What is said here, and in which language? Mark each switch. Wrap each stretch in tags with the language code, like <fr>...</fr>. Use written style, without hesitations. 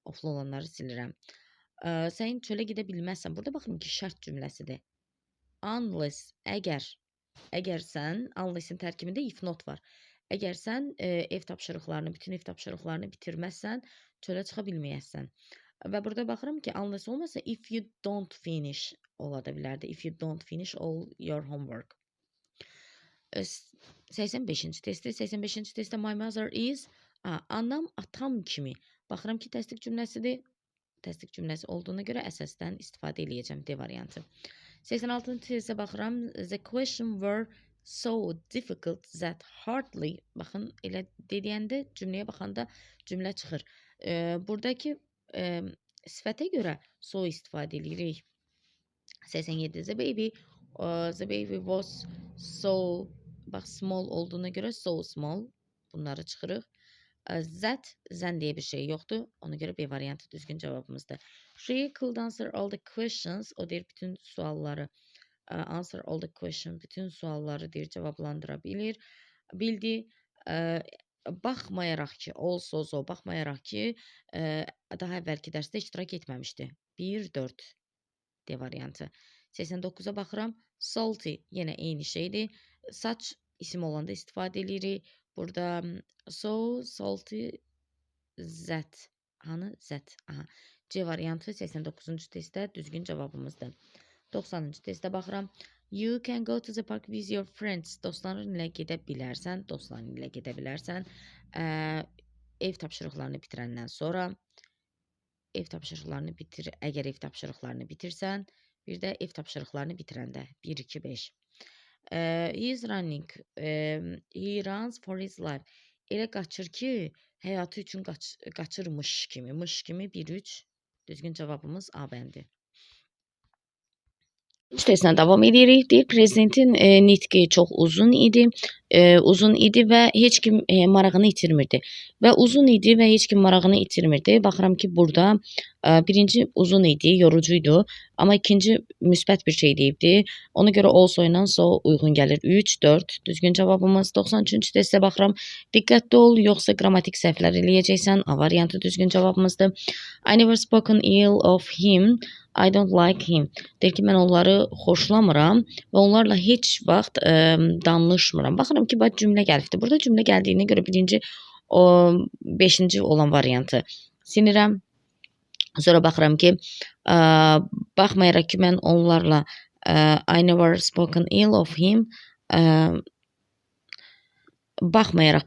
<az>Off'lu olanları silirəm. Sən çölə gedə bilməzsən. Burada baxın ki, şərt cümləsidir. Unless, əgər sən, unless-in tərkibində if not var. Əgər sən bütün ev tapşırıqlarını bitirməzsən, çölə çıxa bilməyəsən. Və burada baxıram ki, unless olmasa</az> <en>if you don't finish</en> <az>ola da bilərdi.</az> <en>If you don't finish all your homework.</en> <az>85-ci testdə. 85-ci testdə</az> <en>my mother is,</en> <az>anam atam kimi. Baxıram ki, təsdiq cümləsidir. Təsdiq cümləsi olduğuna görə əsasdan istifadə edəcəm D variantı. 86-cı testə baxıram.</az> <en>The question were so difficult that hardly,</en> <az>baxın, elə dediyəndə cümləyə baxanda cümlə çıxır. Buradakı sifətə görə so istifadə edirik. 87 the baby was so, bax, small olduğuna görə</az> <en>so small,</en> <az>bunları çıxırıq. That, zən deyə bir şey yoxdur. Ona görə B variantı düzgün cavabımızdır.</az> <en>She could answer all the questions.</en> <az>O deyir, bütün sualları</az> <en>answer all the questions.</en> <az>Bütün sualları deyir, cavablandıra bilir. Bildi. Baxmayaraq ki, also, baxmayaraq ki, daha əvvəlki dərsdə iştirak etməmişdi. 1-4 D variantı. 89-a baxıram. Salty, yenə eyni şeydir. Saç isim olanda istifadə edirik. Burada so, salty, that. Hanı? That. Aha. C variantı 89-cu testdə düzgün cavabımızdır. 90-cı testdə baxıram.</az> <en>You can go to the park with your friends.</en> <az>Dostların ilə gedə bilərsən. Dostların ilə gedə bilərsən. Ev tapşırıqlarını bitirəndən sonra əgər ev tapşırıqlarını bitirsən, bir də ev tapşırıqlarını bitirəndə 1-2-5.</az> <en>He is running. He runs for his life.</en> <az>Elə qaçır ki, həyatı üçün qaçırmış kimi. 1-3. Düzgün cavabımız A bəndi. Testlə davam edirik. Deyir, prezidentin nitqi çox uzun idi və heç kim marağını itirmirdi. Və uzun idi və heç kim marağını itirmirdi. Baxıram ki, burada birinci uzun idi, yorucuydu. Amma ikinci müsbət bir şey deyibdi. Ona görə also ilə so uyğun gəlir. 3-4 düzgün cavabımız. 93-cü testə baxıram. Diqqətli ol, yoxsa qrammatik səhvlər eləyəcəksən. A variantı düzgün cavabımızdır.</az> <en>I never spoken ill of him. I don't like him.</en> <az>Deyir ki, mən onları xoşlamıram və onlarla heç vaxt danışmıram. Baxıram ki, cümlə gəlibdir. Burada cümlə gəldiyinə görə birinci, 5-ci olan variantı sinirəm. Sonra baxıram ki, baxmayaraq ki, mən onlarla</az> <en>I never spoken ill of him</en> <az>baxmayaraq.</az>